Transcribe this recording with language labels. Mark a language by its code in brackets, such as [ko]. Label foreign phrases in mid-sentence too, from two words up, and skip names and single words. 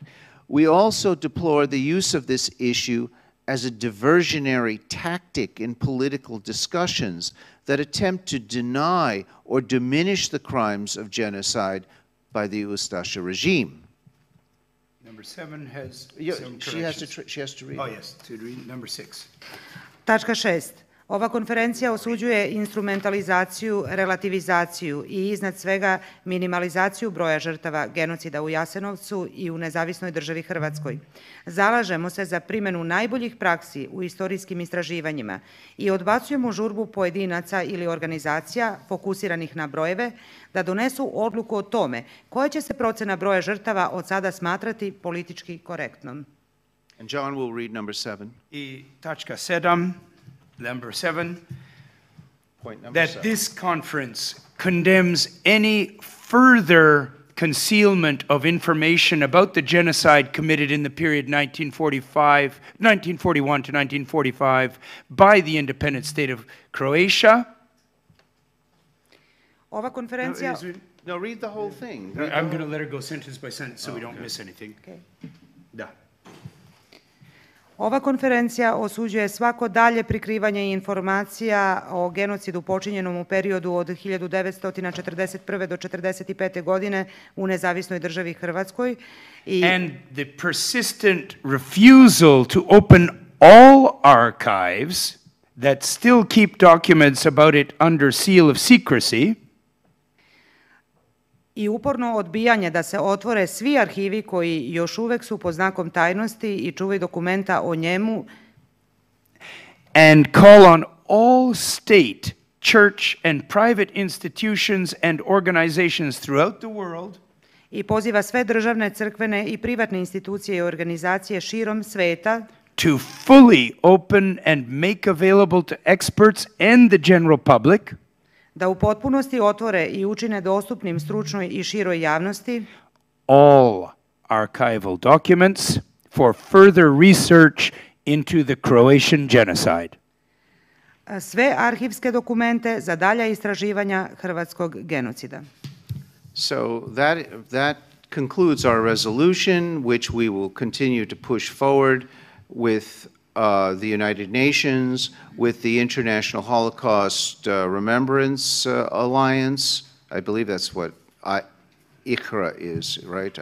[en] We also deplore the use of this issue as a diversionary tactic in political discussions that attempt to deny or diminish the crimes of genocide by the Ustasha regime. Number 7 has some She has to read. Oh, yes, to read number 6. [sr] Tačka 6. Ova konferencija osuđuje instrumentalizaciju, relativizaciju i iznad svega minimalizaciju broja žrtava genocida u Jasenovcu i u Nezavisnoj državi Hrvatskoj. Zalažemo se za primjenu najboljih praksi u istorijskim istraživanjima i odbacujemo žurbu pojedinaca ili organizacija fokusiranih na brojeve da donesu odluku o tome koja će se procena broja žrtava od sada smatrati politički korektnom. [en] And John will read number 7. [sr] I tačka 7. [en] Number 7, that this conference condemns any further concealment of information about the genocide committed in the period 1941 to 1945 by the independent state of Croatia. [sr] Ova konferencija... [en] No, read the whole thing. I'm going to let her go sentence by sentence so we don't miss anything. Okay. [sr] Da. Ova konferencija osuđuje svako dalje prikrivanje informacija o genocidu počinjenom u periodu od 1941. do 1945. godine u Nezavisnoj državi Hrvatskoj. [en] And the persistent refusal to open all archives that still keep documents about it under seal of secrecy. [sr] I uporno odbijanje da se otvore svi arhivi koji još uvek su pod znakom tajnosti i čuvaju dokumenta o njemu. [en] And call on all state, church and private institutions and organizations throughout the world [sr] I poziva sve državne, crkvene I privatne institucije I organizacije širom sveta [en] to fully open and make available to experts and the general public [sr] da u potpunosti otvore I učine dostupnim stručnoj I široj javnosti [en] all archival documents for further research into the Croatian genocide. [sr] sve arhivske dokumente za dalja istraživanja hrvatskog genocida. [en] So that concludes our resolution, which we will continue to push forward with the United Nations, with the International Holocaust Remembrance Alliance. I believe that's what IHRA is, right?